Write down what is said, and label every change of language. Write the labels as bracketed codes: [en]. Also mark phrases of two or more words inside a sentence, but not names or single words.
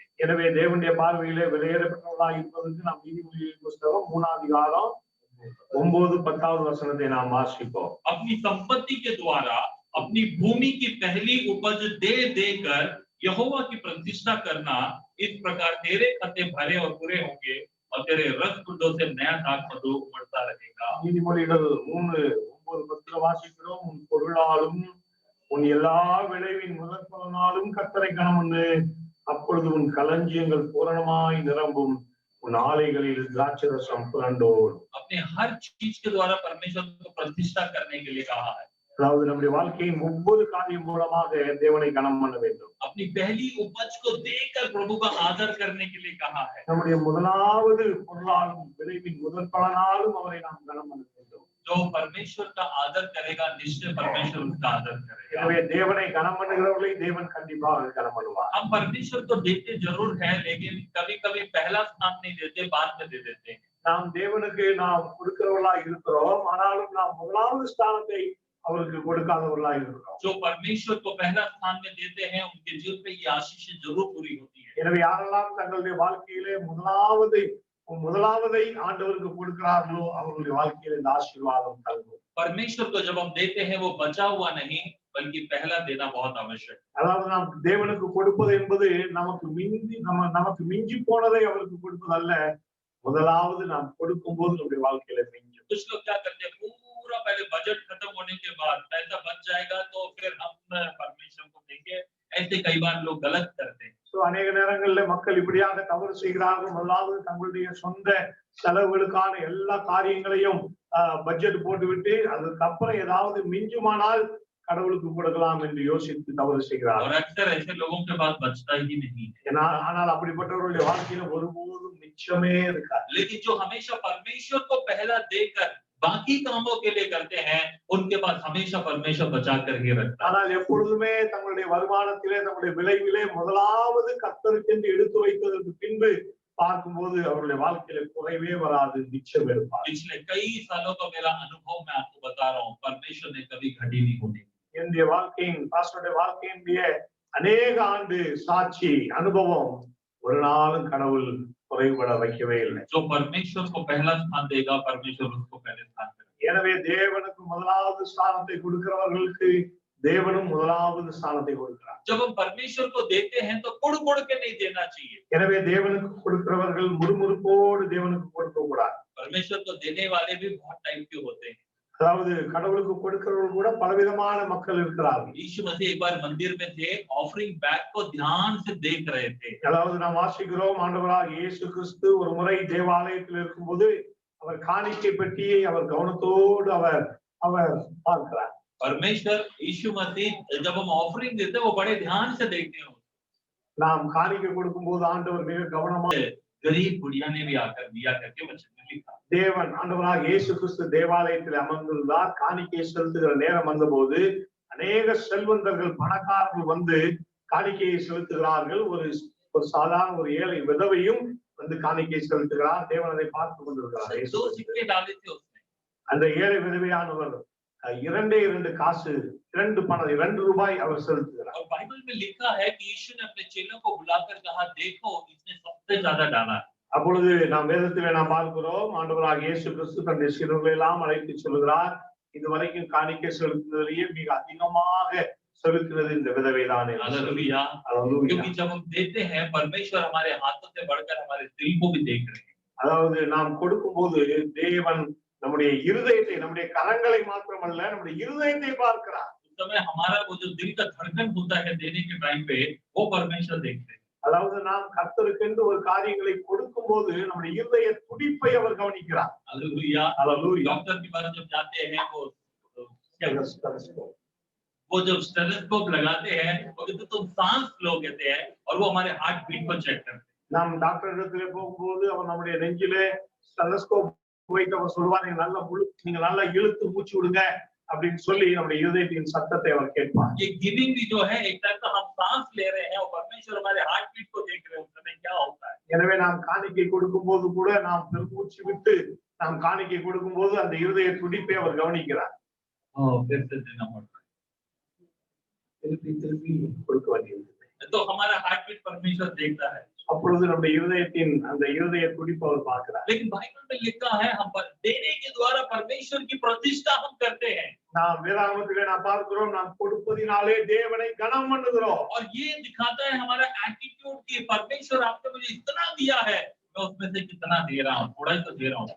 [ta] எனவே தேவனுடைய பார்வையிலே வெளியேறப்பட்டவர்களாய் இருப்பதற்கு நாம் நீதிமொழிகளின் புத்தகம் 3ஆம் அதிகாரம் 9-10 வசனத்தை நாம் வாசிப்போம். [hi] अपनी संपत्ति के द्वारा अपनी भूमि की पहली उपज दे देकर यहोवा की प्रतिष्ठा करना, इस प्रकार तेरे खते भरे और पूरे होंगे और तेरे रथ कुंडों से नया दाख मधु उमड़ता रहेगा। [ta] நீதிமொழிகள் 3:9-10 வாசிக்கிறோம். உன் பொருளாலும் உன் எல்லா விளைவின் முதற்பலனாலும் கர்த்தரை கனம் பண்ணு, அப்பொழுது உன் களஞ்சியங்கள் பூரணமாய் நிரம்பும், உன் ஆலைகளில் திராட்சரசம் புரண்டோடும். [hi] अपने हर चीज के द्वारा परमेश्वर को प्रतिष्ठा करने के लिए कहा है। [ta] அதாவது நம்முடைய வாழ்க்கையின் ஒவ்வொரு காரியம் மூலமாக தேவனை கனம் பண்ண வேண்டும். [hi] अपनी पहली उपज को देकर प्रभु का आदर करने के लिए कहा है। [ta] நம்முடைய முதலாவது பொருளாலும் விளைவின் முதல் பலனாலும் அவரை நாம் கனம் பண்ண வேண்டும். [hi] जो परमेश्वर का आदर करेगा निश्चय परमेश्वर उसका आदर करेगा। [ta] எனவே தேவனை கனம் பண்ணுகிறவர்களை தேவன் கண்டிப்பாக கனம் பண்ணுவார். [hi] हम परमेश्वर को देते जरूर है, लेकिन कभी-कभी पहला स्थान नहीं देते, बाद में दे देते हैं। [ta] நாம் தேவனுக்கு நாம் கொடுக்கிறவர்களாக இருக்கிறோம், ஆனாலும் நாம் முதலாவது ஸ்தானத்தை அவருக்கு கொடுக்காதவர்களாக இருக்கிறோம். [hi] जो परमेश्वर को पहला स्थान में देते हैं उनके जीवन पे ये आशीषें जरूर पूरी होती है। [ta] எனவே யாரெல்லாம் தங்களுடைய வாழ்க்கையிலே முதலாவதை ஆண்டவருக்கு கொடுக்கிறார்களோ அவர்களுடைய வாழ்க்கையில இந்த ஆசீர்வாதம் தங்கும். [hi] परमेश्वर को जब हम देते हैं वो बचा हुआ नहीं बल्कि पहला देना बहुत आवश्यक है। [ta] அதாவது நாம் தேவனுக்கு கொடுப்பது என்பது நமக்கு மிஞ்சி போனதை அவருக்கு கொடுப்பதல்ல, முதலாவது நாம் கொடுக்கும்போது நம்முடைய வாழ்க்கையில மிஞ்சும். [hi] कुछ लोग क्या करते हैं, पूरा पहले बजट खत्म होने के बाद पैसा बच जाएगा तो फिर हम परमेश्वर को देंगे, ऐसे कई बार लोग गलत करते हैं। [ta] சோ அநேக நேரங்கள்ல மக்கள் இப்படியாக தவறு செய்கிறார்கள். முதலாவது தங்களுடைய சொந்த செலவுகளுக்கான எல்லா காரியங்களையும் பட்ஜெட் போட்டுவிட்டு அதுக்கப்புறம் ஏதாவது மிஞ்சுமானால் கடவுளுக்கு கொடுக்கலாம் என்று யோசித்து தவறு செய்கிறார்கள். [hi] और अक्सर ऐसे लोगों के पास बचता ही नहीं है। [ta] ஆனால் அப்படிப்பட்டவர்களுடைய வாழ்க்கையில ஒருபோதும் மிச்சமே இருக்காது. [hi] लेकिन जो हमेशा परमेश्वर को पहला देकर बाकी कामों के लिए करते हैं उनके पास हमेशा परमेश्वर बचा कर ही रखता है। [ta] ஆனால் எப்பொழுதுமே தங்களுடைய வருமானத்திலே தங்களுடைய விளைவிலே முதலாவது கர்த்தருக்கு எடுத்து வைத்ததற்கு பின்பு பார்க்கும்போது அவருடைய வாழ்க்கையில குறைவே வராது, மிச்சம் இருப்பார். [hi] पिछले कई सालों का मेरा अनुभव मैं आपको बता रहा हूँ, परमेश्वर ने कभी घटी नहीं होने दी। [ta] என்னுடைய வாழ்க்கையினுடைய அநேக ஆண்டு சாட்சி அனுபவம் ஒரு நாளும் கடவுள் குறைபட வைக்கவே இல்லை. [hi] जो परमेश्वर को पहला स्थान देगा परमेश्वर उसको पहले स्थान देगा। [ta] எனவே தேவனுக்கு முதலாவது ஸ்தானத்தை கொடுக்கிறவர்களுக்கு தேவனும் முதலாவது ஸ்தானத்தை கொடுக்கிறார். [hi] जब हम परमेश्वर को देते हैं तो कुड़-कुड़ के नहीं देना चाहिए। [ta] எனவே தேவனுக்கு கொடுக்கிறவர்கள் முறுமுறுப்போடு தேவனுக்கு கொடுக்க கூடாது. [hi] परमेश्वर को देने वाले भी बहुत टाइप के होते हैं। [ta] அதாவது கடவுளுக்கு கொடுக்கிறவர்கள் கூட பலவிதமான மக்கள் இருக்கிறார்கள். [hi] यीशु मसीह एक बार मंदिर में थे, [en] offering bag [hi] को ध्यान से देख रहे थे। [ta] அதாவது நாம் வாசிக்கிறோம், ஆண்டவராகிய இயேசு கிறிஸ்து ஒரு முறை தேவாலயத்தில் இருக்கும்போது அவர் காணிக்கை பெட்டியை அவர் கவனத்தோடு அவர் பார்க்கிறார். [hi] परमेश्वर यीशु मसीह जब हम ऑफरिंग देते हैं वो बड़े ध्यान से देखते हैं। [ta] நாம் காணிக்கை கொடுக்கும்போது ஆண்டவர் மிக கவனமாக, [hi] गरीब बुढ़िया ने भी आकर दिया करके वचन में लिखा। [ta] தேவன் ஆண்டவராகிய இயேசு கிறிஸ்து தேவாலயத்தில் அமர்ந்திருந்தார். காணிக்கை செலுத்துகிற நேரம் வந்தபோது அநேக செல்வந்தர்கள் பணக்காரர்கள் வந்து காணிக்கையை செலுத்துகிறார்கள். ஒரு சாதாரண ஒரு ஏழை விதவையும் வந்து காணிக்கை செலுத்துகிறார். தேவன் அதை பார்த்து கொண்டிருக்கிறார். அந்த ஏழை விதவையானவர் 2 காசு 2 ரூபாய் அவர் செலுத்துகிறார். [hi] और बाइबल में लिखा है कि यीशु ने अपने चेलों को बुलाकर कहा, देखो इसने सबसे ज्यादा डाला। [ta] அப்பொழுது நாம் வேதத்திலே நாம் பார்க்கிறோம், ஆண்டவராகிய இயேசு கிறிஸ்து தன்னுடைய சீடர்களை எல்லாம் அழைத்து சொல்கிறார், இதுவரைக்கும் காணிக்கை செலுத்துவதிலேயே மிக அதிகமாக செலுத்தினது இந்த விதவைதானே। [hi] हालेलुया। क्योंकि जब हम देते हैं परमेश्वर हमारे हाथों से बढ़कर हमारे दिल को भी देख रहे हैं। [ta] அதாவது நாம் கொடுக்கும்போது தேவன் நம்முடைய இருதயத்தை, நம்முடைய கரங்களை மாத்திரமல்ல நம்முடைய இருதயத்தை பார்க்கிறார்। [hi] उस समय हमारा वो जो दिल का धड़कन होता है देने के टाइम पे वो परमेश्वर देखते हैं। [ta] அதாவது நாம் கர்த்தருக்கு ஒரு காரியங்களை கொடுக்கும்போது நம்முடைய இருதய துடிப்பை அவர் கவனிக்கிறார்। [hi] हालेलुया। हालेलुया। डॉक्टर के पास जब जाते हैं वो जब स्टेथोस्कोप लगाते हैं वो कहते तुम सांस लो कहते हैं और वो हमारे [en] heart beat [hi] को चेक करते हैं। [ta] நாம் டாக்டர் இடத்துல போகும்போது அவர் நம்முடைய நெஞ்சிலே ஸ்டெதஸ்கோப் வைத்து அவர் சொல்வார், நீங்க நல்லா இழுத்து மூச்சு விடுங்க அப்படின்னு சொல்லி நம்முடைய இருதயத்தின் சத்தத்தை அவர் கேட்பார்। [hi] ये गिविंग भी जो है एक टाइप का हम सांस ले रहे हैं और परमेश्वर हमारे [en] heart beat [hi] को देख रहे हैं, उस समय क्या होता है। [ta] எனவே நாம் காணிக்கை கொடுக்கும்போது கூட நாம் பெருமூச்சு விட்டு நாம் காணிக்கை கொடுக்கும்போது அந்த இருதய துடிப்பை அவர் கவனிக்கிறார்। [hi] फिर से देना पड़ता है, [ta] திருப்பி கொடுக்க வேண்டியது। [hi] तो हमारा [en] heart beat [hi] परमेश्वर देखता है। [ta] அப்பொழுது நம்முடைய இருதயத்தின் அந்த இருதய துடிப்பு அவர் பார்க்கிறார்। [hi] लेकिन बाइबल में लिखा है हम देने के द्वारा परमेश्वर की प्रतिष्ठा हम करते हैं। [ta] நாம் வேதாகமத்திலே நாம் பார்க்கிறோம், நாம் கொடுப்பதினாலே தேவனை கனம் பண்ணுகிறோம்। [hi] और ये दिखाता है हमारा एटीट्यूड कि परमेश्वर आपने मुझे इतना दिया है, मैं उसमें से कितना दे रहा हूँ, थोड़ा ही तो दे रहा हूँ।